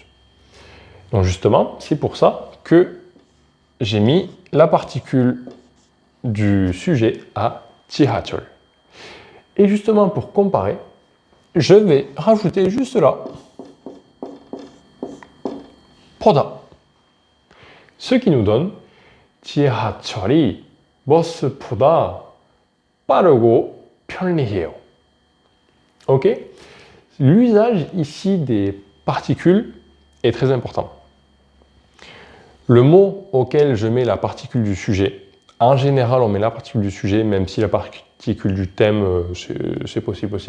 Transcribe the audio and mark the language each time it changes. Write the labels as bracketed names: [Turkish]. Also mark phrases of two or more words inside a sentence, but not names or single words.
[French] Donc justement, c'est pour ça que j'ai mis la particule du sujet à 지하철. Et justement, pour comparer, je vais rajouter juste là PODA. Ce qui nous donne [Korean] 지하철이 버스보다 빠르고 편리해요. [French] Ok? L'usage ici des particules est très important. Le mot auquel je mets la particule du sujet, en général on met la particule du sujet, même si la particule du thème c'est possible aussi.